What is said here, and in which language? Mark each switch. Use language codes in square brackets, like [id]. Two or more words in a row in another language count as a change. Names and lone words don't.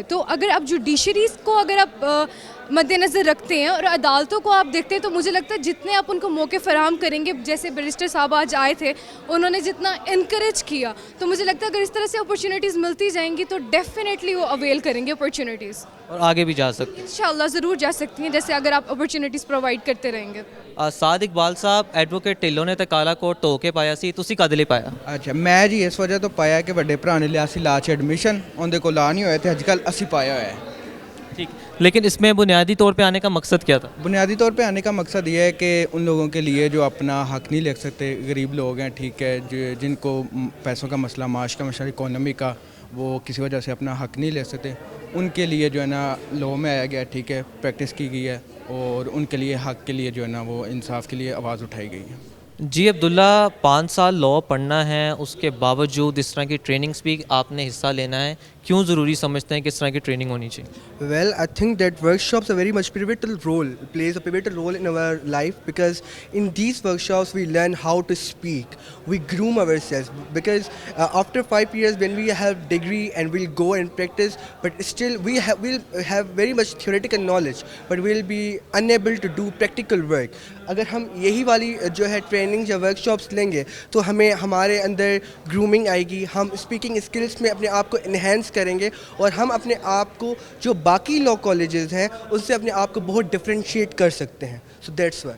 [ur] تو اگر آپ جوڈیشریز کو اگر آپ مد نظر رکھتے ہیں اور عدالتوں کو آپ دیکھتے ہیں تو مجھے لگتا ہے جتنے آپ ان کو موقع فراہم کریں گے, جیسے بیرسٹر صاحب آج آئے تھے انہوں نے جتنا انکریج کیا, تو مجھے لگتا ہے اگر اس طرح سے اپرچونیٹیز ملتی جائیں گی تو ڈیفینیٹلی وہ اویل کریں گے اپرچونیٹیز, اور آگے بھی جا سکتی ہیں انشاءاللہ ضرور جا سکتی ہیں, جیسے اگر آپ [en] opportunities provide [ur] کرتے رہیں گے. [pa] سعد اقبال صاحب, ایڈوکیٹ ਢਿੱਲੋਂ ਨੇ ਤਾਂ ਕਾਲਾ ਕੋਟ ਧੋ ਕੇ ਪਾਇਆ ਸੀ, ਤੁਸੀਂ ਕਦ ਲਈ ਪਾਇਆ? ਅੱਛਾ, ਮੈਂ ਜੀ ਇਸ ਵਜ੍ਹਾ ਤੋਂ ਪਾਇਆ ਕਿ ਵੱਡੇ ਭਰਾ ਨੇ ਲਿਆ ਸੀ ਲਾ 'ਚ ਐਡਮਿਸ਼ਨ, ਉਹਦੇ ਕੋਲ ਲਾ ਨਹੀਂ ਹੋਇਆ ਤੇ ਅੱਜ ਕੱਲ੍ਹ ਅਸੀਂ ਪਾਇਆ ਹੋਇਆ ہے. [ur] ٹھیک, لیکن اس میں بنیادی طور پہ آنے کا مقصد کیا تھا؟ بنیادی طور پہ آنے کا مقصد یہ ہے کہ ان لوگوں کے لیے جو اپنا حق نہیں لے سکتے, غریب لوگ ہیں, ٹھیک ہے, جن کو پیسوں کا مسئلہ, معاش کا مسئلہ, اکانومی کا, وہ کسی وجہ سے اپنا حق نہیں لے سکتے, ان کے لیے جو ہے نا لاء میں آیا گیا, ٹھیک ہے, پریکٹس کی گئی ہے اور ان کے لیے حق کے لیے جو ہے نا وہ انصاف کے لیے آواز اٹھائی گئی ہے. جی عبداللہ, 5 سال لاء پڑھنا ہے, اس کے باوجود اس طرح کی ٹریننگز بھی آپ نے حصہ لینا ہے, کیوں ضروری سمجھتے ہیں کہ اس طرح کی ٹریننگ ہونی چاہیے؟ [en] Well, I think that workshops are very much plays a pivotal role in our life, because in these workshops we learn how to speak, we groom ourselves, because after 5 years when we have degree and we'll go and practice, but still we'll have very much theoretical knowledge, but we'll be unable to do practical work. [ur] اگر ہم یہی والی جو ہے ٹریننگ یا ورکشاپس لیں گے تو ہمیں ہمارے اندر گرومنگ آئے گی, ہم [en] speaking skills [ur] میں اپنے آپ کو انہینس کریں گے, اور ہم اپنے آپ کو جو باقی [en] law colleges [ur] ہیں ان سے اپنے آپ کو بہت ڈفرینشیٹ کر سکتے ہیں. [en] So that's why.